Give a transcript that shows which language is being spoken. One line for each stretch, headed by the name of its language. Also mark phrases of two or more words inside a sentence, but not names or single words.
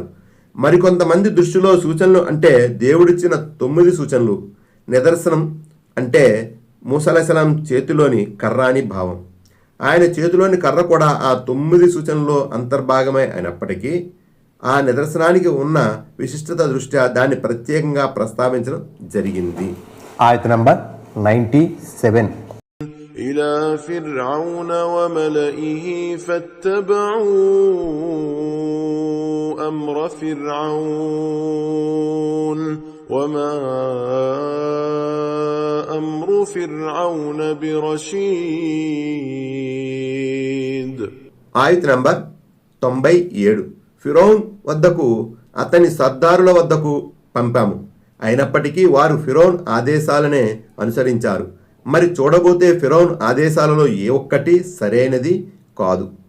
Telugu: మరికొంతమంది దృష్టిలో సూచనలు అంటే దేవుడిచ్చిన 9 సూచనలు, నిదర్శనం అంటే మూసా అలైహిస్సలాం చేతిలోని కర్ర అని భావం. ఆయన చేతిలోని కర్ర కూడా ఆ 9 సూచనల్లో అంతర్భాగమే అయినప్పటికీ ఆ నిదర్శనానికి ఉన్న విశిష్టత దృష్ట్యా దాన్ని ప్రత్యేకంగా ప్రస్తావించడం జరిగింది. ఆయత్ నంబర్ 97.
Arabic: إلى فرعون وملئه فاتبعوا أمر فرعون وما أمر فرعون برشيد.
Telugu: ఆయత్ నంబర్ 97. ఫిరౌన్ వద్దకు అతని సర్దారుల వద్దకు పంపాము, అయినప్పటికీ వారు ఫిరౌన్ ఆదేశాలనే అనుసరించారు. మరి చూడబోతే ఫిరౌన్ ఆదేశాలలో ఏ ఒక్కటి సరైనది కాదు.